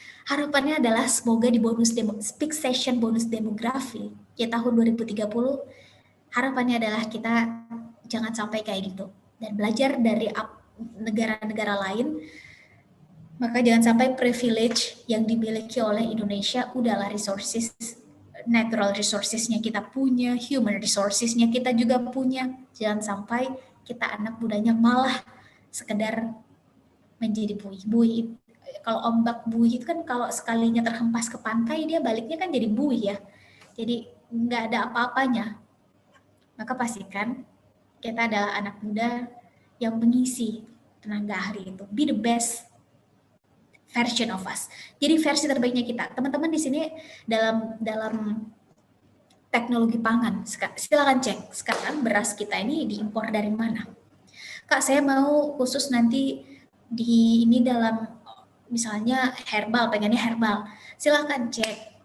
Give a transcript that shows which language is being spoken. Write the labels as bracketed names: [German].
[Indonesian] Harapannya adalah semoga di peak session bonus demografi ya tahun 2030, harapannya adalah kita jangan sampai kayak gitu dan belajar dari negara-negara lain, maka jangan sampai privilege yang dimiliki oleh Indonesia, udahlah resources, natural resourcesnya kita punya, human resourcesnya kita juga punya, jangan sampai kita anak mudanya malah sekedar menjadi buih. Kalau ombak buih itu kan kalau sekalinya terhempas ke pantai, dia baliknya kan jadi buih ya, jadi nggak ada apa-apanya. Maka pastikan kita adalah anak muda yang mengisi tenaga ahli itu. [English] Be the best version of us. [Indonesian] Jadi versi terbaiknya kita. Teman-teman di sini dalam teknologi pangan, silakan cek sekarang beras kita ini diimpor dari mana. Kak, saya mau khusus nanti di ini dalam misalnya herbal, pengennya herbal. Silakan cek.